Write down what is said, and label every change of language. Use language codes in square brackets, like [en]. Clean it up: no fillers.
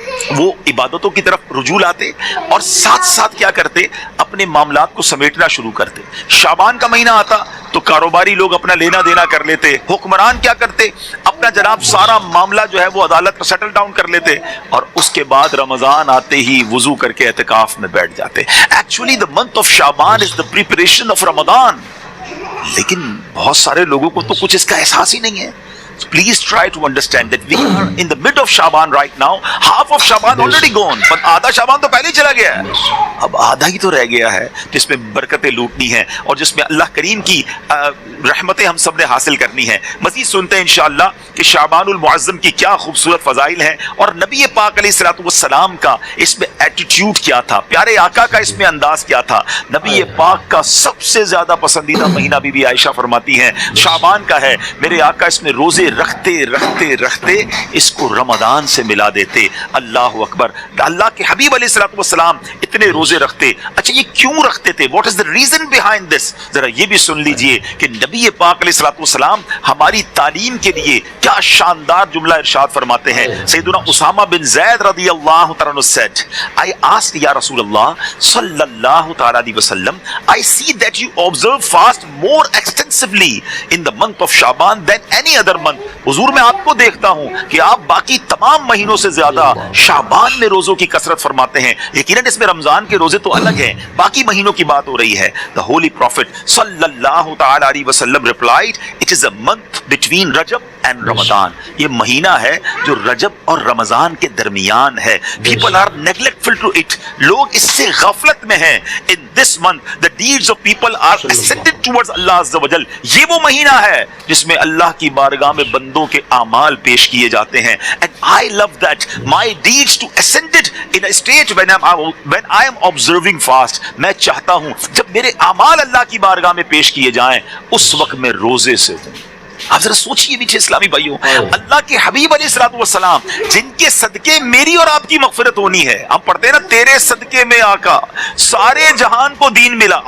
[ur] وہ عبادتوں کی طرف رجوع لاتے اور ساتھ ساتھ کیا کرتے, اپنے معاملات کو سمیٹنا شروع کرتے. شعبان کا مہینہ آتا تو کاروباری لوگ اپنا لینا دینا کر لیتے, حکمران کیا کرتے, اپنا جناب سارا معاملہ جو ہے وہ عدالت میں سیٹل ڈاؤن کر لیتے, اور اس کے بعد رمضان آتے ہی وضو کر کے اعتکاف میں بیٹھ جاتے. [en] Actually the month of Shaban is the preparation of Ramadan. [ur] لیکن بہت سارے لوگوں کو تو کچھ اس کا احساس ہی نہیں ہے. [en] Please try to understand that we are in the mid of Shaban right now. Half of Shaban already gone. [ur] But آدھا شعبان تو پہلے ہی چلا گیا ہے. اب آدھا ہی تو رہ گیا ہے جس میں برکتیں لوٹنی ہیں اور جس میں اللہ کریم کی رحمتیں ہم سب نے حاصل کرنی ہیں. مزید سنتے ہیں انشاءاللہ کہ شعبان المعظم کی کیا خوبصورت فضائل ہیں اور نبی پاک علیہ الصلوۃ والسلام کا اس میں ایٹیٹیوڈ کیا تھا, پیارے آقا کا اس میں انداز کیا تھا. نبی پاک کا سب سے زیادہ پسندیدہ مہینہ بی بی عائشہ فرماتی ہیں شعبان کا ہے. میرے آقا اس میں روزے رکھتے رکھتے رکھتے اس کو رمضان سے ملا دیتے. اللہ اکبر. اللہ کے حبیب علیہ الصلوۃ والسلام اتنے روزے رکھتے. اچھا یہ کیوں رکھتے تھے؟ [en] What is the reason behind this? [ur] ذرا یہ بھی سن لیجئے کہ نبی پاک علیہ الصلوۃ والسلام ہماری تعلیم کے لیے کیا شاندار جملہ ارشاد فرماتے ہیں. [en] سیدنا اسامہ بن زید رضی اللہ تعالیٰ عنہ said, I asked یا رسول اللہ صلی اللہ تعالیٰ علیہ وسلم, I see that you observe fast more extensively in the month of Shaban than any other month. [ur] حضور میں آپ کو دیکھتا ہوں کہ آپ باقی تمام مہینوں سے زیادہ شعبان میں روزوں کی کثرت فرماتے ہیں. یقیناً اس میں رمضان کے روزے تو الگ ہیں, باقی مہینوں کی بات ہو رہی ہے. [en] The Holy Prophet صلی اللہ تعالیٰ علیہ وسلم replied, it is a month between Rajab and Ramadan. [ur] یہ مہینہ ہے جو رجب اور رمضان کے درمیان ہے. [en] People are neglectful to it. [ur] لوگ اس سے غفلت میں ہیں. [en] In this month the deeds of people are ascended towards Allah Azza wa Jal. [ur] یہ وہ مہینہ ہے جس میں اللہ کی بارگاہ میں بندوں کے اعمال پیش کیے جاتے ہیں. [en] And I love that my deeds to ascended in a stage when I am observing fast. [ur] میں چاہتا ہوں جب میرے اعمال اللہ کی بارگاہ میں پیش کیے جائیں اس وقت میں روزے سے ہوں. آپ ذرا سوچئے میٹھے اسلامی بھائیوں, اللہ کے حبیب علیہ الصلوۃ والسلام جن کے صدقے میری اور آپ کی مغفرت ہونی ہے. ہم پڑھتے ہیں نا تیرے صدقے میں آقا سارے جہان کو دین ملا.